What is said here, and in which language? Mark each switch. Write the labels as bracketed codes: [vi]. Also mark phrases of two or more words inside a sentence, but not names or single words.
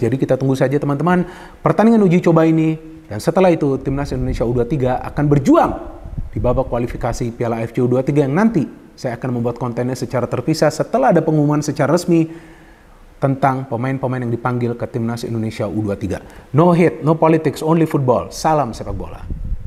[id] Jadi kita tunggu saja teman-teman pertandingan uji coba ini, dan setelah itu timnas Indonesia U23 akan berjuang di babak kualifikasi Piala AFC U23 yang nanti saya akan membuat kontennya secara terpisah setelah ada pengumuman secara resmi tentang pemain-pemain yang dipanggil ke timnas Indonesia U23. [en] No hate, no politics, only football. [id] Salam sepak bola.